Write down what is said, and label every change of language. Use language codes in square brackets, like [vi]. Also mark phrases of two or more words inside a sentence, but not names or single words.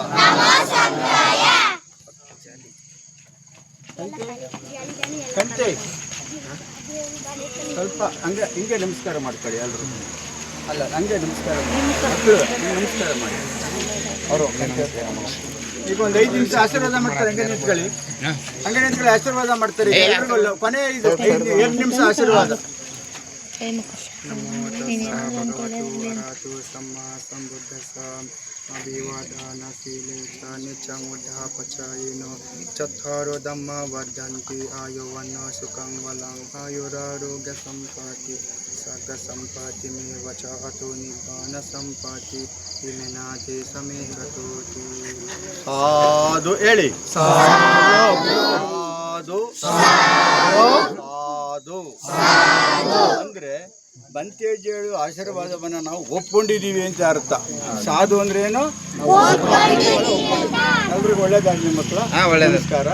[kn] ಕಂತೆ ಸ್ವಲ್ಪ ಹಂಗೆ ಹಿಂಗೆ ನಮಸ್ಕಾರ ಮಾಡ್ಕೊಳ್ಳಿ ಎಲ್ಲರೂ. ಅಲ್ಲ ಹಂಗೆ ನಮಸ್ಕಾರ ನಮಸ್ಕಾರ ಮಾಡಿ. ಅವರು ಈಗ ಒಂದು 5 ನಿಮಿಷ ಆಶೀರ್ವಾದ ಮಾಡ್ತಾರೆ. ಹಂಗೆ ನಿಂತ್ಕೊಳ್ಳಿ, ಹಂಗೆ ನಿಂತ್ಕೊಳ್ಳಿ, ಆಶೀರ್ವಾದ ಮಾಡ್ತಾರೆ. ಎಲ್ರಿಗೂ ಕೊನೆ 2 ನಿಮಿಷ ಆಶೀರ್ವಾದ. [pi] अभिवादनशीलेता नित्यमुद्धापचायिनो चत्वारो धम्मा वर्धन्ति आयुवन्नो सुखं बलं आयुरारोग्यसम्पत्ति सर्गसम्पत्तिमेव च अतो निब्बानसम्पत्ति विनाते समेततोति. [kn] साधु ಹೇಳಿ. ಸಾಧು ಸಾಧು ಅಂದ್ರೆ ಬಂತೇಜಿಯಳು ಆಶೀರ್ವಾದವನ್ನು ನಾವು ಒಪ್ಕೊಂಡಿದ್ದೀವಿ ಅಂತ ಅರ್ಥ. ಸಾಧು ಅಂದ್ರೆ ಏನು? ಎಲ್ರಿಗೂ ಒಳ್ಳೇದಾಗಲಿ ಮಕ್ಕಳು. ನಮಸ್ಕಾರ.